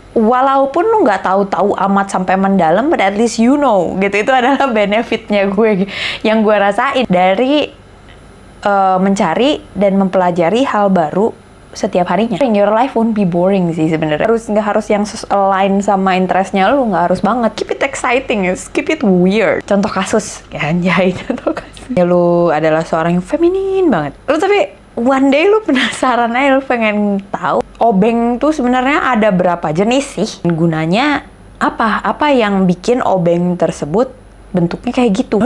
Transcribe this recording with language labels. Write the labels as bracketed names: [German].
[Indonesian] Walaupun lu nggak tahu-tahu amat sampai mendalam, [English] but at least you know, [Indonesian] gitu. Itu adalah benefitnya gue, yang gue rasain dari mencari dan mempelajari hal baru setiap harinya. [English] Your life won't be boring [Indonesian] sih sebenarnya. Nggak harus yang align sama interestnya lu, nggak harus banget. [English] Keep it exciting, keep it weird. [Indonesian] Contoh kasus, ya anjay, contoh kasus. Ya lu adalah seorang yang feminin banget. Lu tapi one day lu penasaran aja, lu pengen tahu obeng tuh sebenarnya ada berapa jenis sih? Gunanya apa? Apa yang bikin obeng tersebut bentuknya kayak gitu?